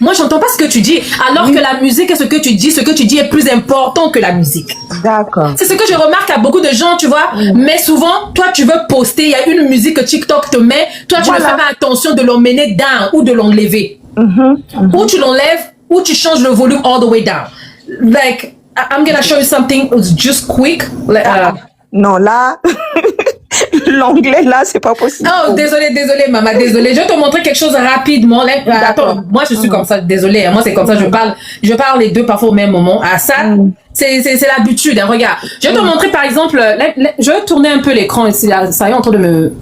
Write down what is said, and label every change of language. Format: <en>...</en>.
<fr>Moi, j'entends pas ce que tu dis. Alors que la musique et ce que tu dis est plus important que la musique. D'accord. C'est ce que je remarque à beaucoup de gens, tu vois. Mais souvent, toi, tu veux poster, il y a une musique que TikTok te met. Toi, tu ne fais pas attention de l'emmener down ou de l'enlever. Ou tu l'enlèves, ou tu changes le volume</fr> <en>all the way down. Like, I'm gonna show you something just quick.</en> <fr>Non, là, l'anglais, là, c'est pas possible. Oh, désolé, maman, désolé. Je vais te montrer quelque chose rapidement. Là, attends, moi, je suis comme ça, désolé. Moi, c'est comme ça, je parle les deux parfois au même moment. Ah, ça, c'est l'habitude, hein, regarde. Je vais te montrer, par exemple, je vais tourner un peu l'écran ici, là. Ça y est, en train de me...</fr>